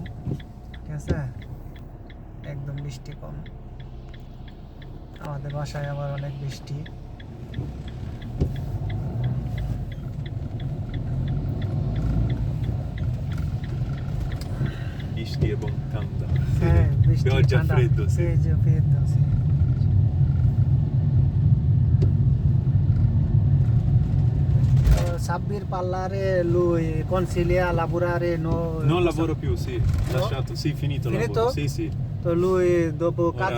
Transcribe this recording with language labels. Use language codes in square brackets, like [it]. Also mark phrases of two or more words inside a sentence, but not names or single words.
[bn] ঠিক আছে, একদম বৃষ্টি কম। আমাদের বাসায় আবার অনেক বৃষ্টি। বৃষ্টি এবং ঠান্ডা। হ্যাঁ, বৃষ্টি [it] Pioggia [bn] ঠান্ডা, [it] freddo, sì. freddo, sì. Sabbir parlare lui, consiglia lavorare Non lavoro più, sì. Lasciato, sì, finito il Finito? lavoro. Sì, sì. তো lui dopo casa